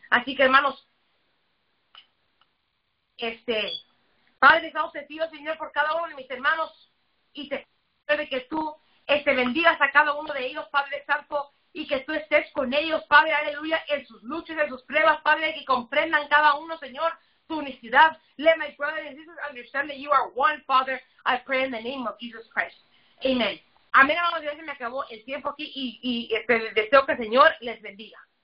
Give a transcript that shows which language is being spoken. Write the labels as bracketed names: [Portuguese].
[Spanish] Así que, hermanos, Padre, estamos sentidos, Señor, por cada uno de mis hermanos, y te pido que tú bendigas a cada uno de ellos, Padre Santo, y que tú estés con ellos, Padre, aleluya, en sus luchas, en sus pruebas, Padre, que comprendan cada uno, Señor, tu unicidad. [English] Let my brothers and sisters understand that you are one, Father. I pray in the name of Jesus Christ. [Spanish] Amen. Amén, hermanos, ya se me acabó el tiempo aquí y deseo que el Señor les bendiga.